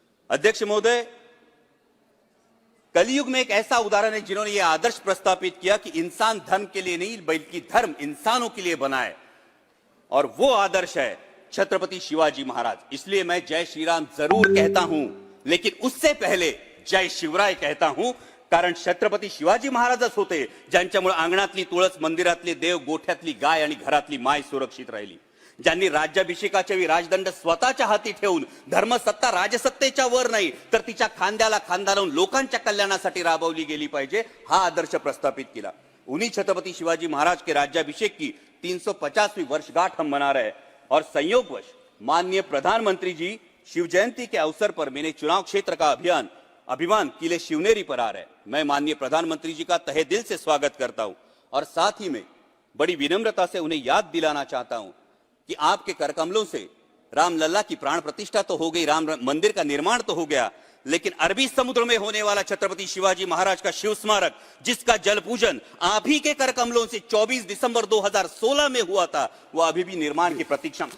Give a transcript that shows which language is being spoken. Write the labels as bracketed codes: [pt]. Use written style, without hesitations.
[hi] अध्यक्ष महोदय, कलयुग में एक ऐसा उदाहरण है जिन्होंने यह आदर्श प्रस्तावित किया कि इंसान धर्म के लिए नहीं बल्कि धर्म इंसानों के लिए बना है, और वो आदर्श है छत्रपति शिवाजी महाराज। इसलिए मैं जय श्री राम जरूर कहता हूं, लेकिन उससे पहले जय शिवराय कहता हूं, [mr] कारण छत्रपती शिवाजी महाराजच होते ज्यांच्यामुळे अंगणातली तुळस, मंदिरातले देव, गोठ्यातली गाय आणि घरातली माय सुरक्षित राहिली, ज्यांनी राज्याभिषेकाच्या वेळी राजदंड स्वतःच्या हाती ठेवून धर्मसत्ता राजसत्तेच्या वर नाही तर तिच्या खांद्याला खांदा लावून लोकांच्या कल्याणासाठी राबवली गेली पाहिजे, हा आदर्श प्रस्थापित किया। [hi] उन्हीं छत्रपति शिवाजी महाराज के राज्याभिषेक की 350वीं वर्षगांठ हम मना रहे हैं और संयोगवश माननीय प्रधानमंत्री जी शिव जयंती के अवसर पर मेरे चुनाव क्षेत्र का अभिमान किले शिवनेरी पर आ रहा है। मैं माननीय प्रधानमंत्री जी का तहे दिल से स्वागत करता हूं और साथ ही में बड़ी विनम्रता से उन्हें याद दिलाना चाहता हूं कि आपके करकमलों से रामलला की प्राण प्रतिष्ठा तो हो गई, राम मंदिर का निर्माण तो हो गया, लेकिन अरबी समुद्र में होने वाला छत्रपति शिवाजी महाराज का शिव स्मारक, जिसका जल पूजन आप ही के करकमलों से 24 दिसंबर 2016 में हुआ था, वो अभी भी निर्माण की प्रतीक्षा।